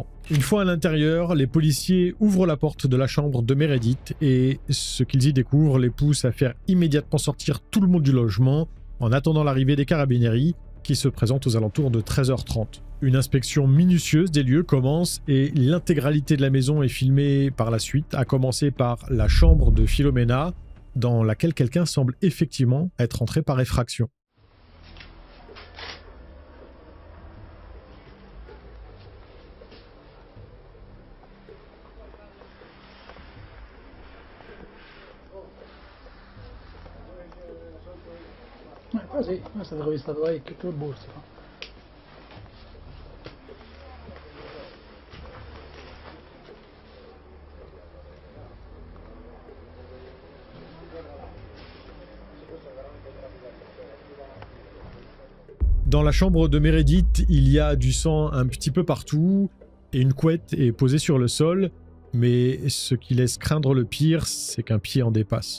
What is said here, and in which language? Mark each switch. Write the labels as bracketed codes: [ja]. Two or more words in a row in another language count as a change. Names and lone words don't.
[fr] Une fois à l'intérieur, les policiers ouvrent la porte de la chambre de Meredith et ce qu'ils y découvrent les pousse à faire immédiatement sortir tout le monde du logement en attendant l'arrivée des carabinieri qui se présentent aux alentours de 13h30. Une inspection minutieuse des lieux commence et l'intégralité de la maison est filmée par la suite, à commencer par la chambre de Philomena dans laquelle quelqu'un semble effectivement être entré par effraction. [it] Qua sì, questa te l'ho vista parecchio, più borse. [fr] Dans la chambre de Meredith, il y a du sang un petit peu partout et une couette est posée sur le sol, mais ce qui laisse craindre le pire, c'est qu'un pied en dépasse.